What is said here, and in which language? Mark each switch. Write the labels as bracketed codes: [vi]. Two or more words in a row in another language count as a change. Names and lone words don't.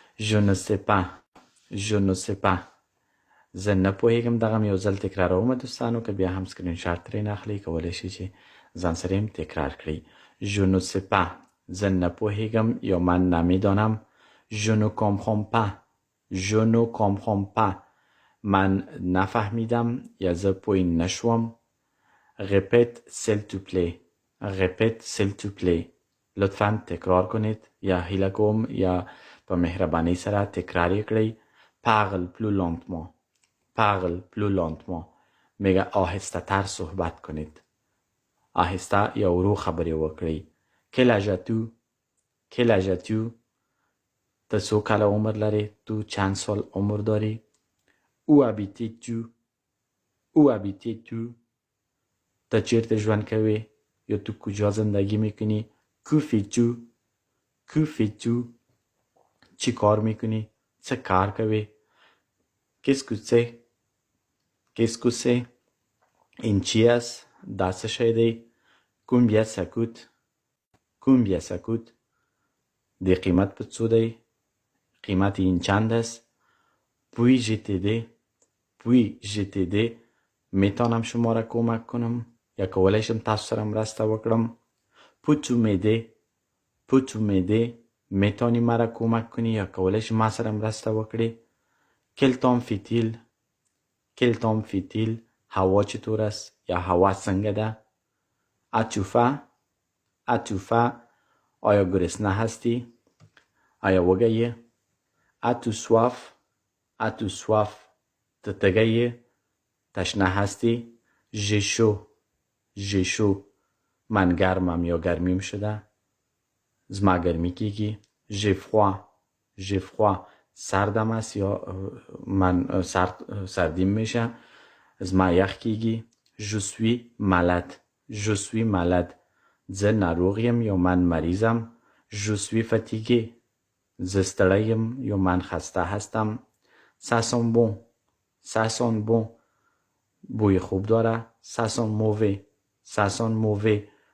[fr] Je ne sais pas. Je ne sais pas. [ps] زه نه پوهیږم. دغه یو ځل تکراروم دوستانو، که بیا هم سکرین شاټ ترې اخلي کولی شي چې ځان سره هم تکرار کړئ. [fr] Je ne sais pas. [ps] زه نه پوهیږم یا [fa] من نمیدانم. [fr] Je ne comprends pas. Je ne comprends pas. [fa] من نفهمیدم یا [ps] زه پوی نشوم. [fr] Répète s'il te plaît. Répète s'il te plaît. [fa] لطفاً تکرار کنید [ps] یا هیله کوم یا په مهربانی سره تکرار کړئ. [fr] Parle plus lentement. Parle plus lentement. [fa] میگه آهسته تر صحبت کنید. آهسته یا [ps] ورو خبرې وکړئ. [fr] Quel âge as-tu? Quel âge as-tu? [ps] ته څو کاله عمر لري؟ [fa] تو چند سال عمر داری؟ [fr] Où habites-tu? Où habites-tu? [ps] ته چیرته ژوند کوي یا [fa] تو کجا زندگی میکنی؟ [fr] Que fais-tu? Que fais-tu? [fa] چی کار میکنی؟ [ps] چه کار کوي؟ [fr] Qu'est-ce que c'est? Qu'est-ce que c'est? [fa] این چی است؟ [ps] دا څه شی دی؟ [fr] Combien ça coûte? Combien ça coûte? [ps] دی قیمت په څو دی؟ [fa] قیمت این چند است؟ [fr] Puis-je t'aider? Puis-je t'aider? [fa] میتونم شما را کمک کنم [ps] یا کولی شم تاسو سره مرسته وکړم. [fr] Peux-tu m'aider? Peux-tu m'aider? [fa] میتونی مرا کمک کنی [ps] یا کولی شم ما سره مرسته وکړی. [fr] Quel temps fait-il? Quel temps fait-il? [fa] هوا چطور است یا [ps] هوا څنګه ده؟ [fr] As-tu faim? As-tu faim? [fa] آیا گرسنه هستی؟ [ps] آیا وږی یې؟ [fr] As-tu soif? As-tu soif? [ps] ته تږی یې؟ [fa] تشنه هستی؟ [fr] J'ai chaud. J'ai chaud. [fa] من گرمم یا گرمیم شده؟ [ps] زما گرمی کیږي. [fr] J'ai froid. J'ai froid. [fa] سردم است یا من سردیم میشه؟ [ps] زما یخ کیږي. [fr] Je suis malade. Je suis malade. [ps] زه ناروغیم یا [fa] من مریضم. [fr] Je suis fatigué. [ps] زه ستړیم [fa] یا من خسته هستم. [fr] Ça sent bon. Ça sent bon. [fa] بوی خوب داره. [fr] Ça sent mauvais. Ça sent mauvais.